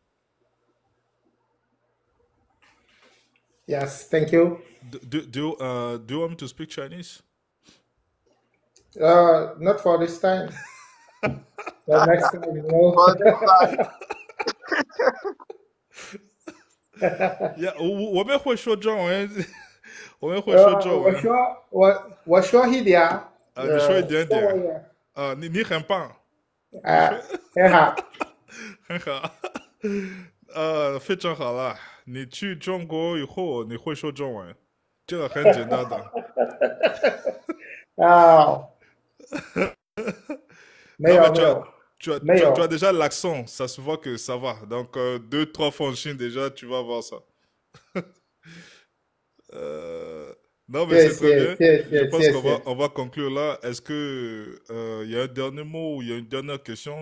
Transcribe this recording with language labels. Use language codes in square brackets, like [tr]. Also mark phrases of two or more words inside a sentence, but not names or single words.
[en] Yes, thank you. Do you want me to speak Chinese? Not for this time. The next time, no. For this time. Yeah, [zh] 我们会说中文，我们会说中文。我说一点。你说一点点。你很棒。很好。很好。非常好了。你去中国以后，你会说中文，这个很简单的。没有没有。 [fr] Tu as déjà l'accent, ça se voit que ça va. Donc, 2-3 fois en Chine déjà, tu vas voir ça. Non, mais c'est très bien. Je pense qu'on va conclure là. Est-ce que y a un dernier mot ou il y a une dernière question?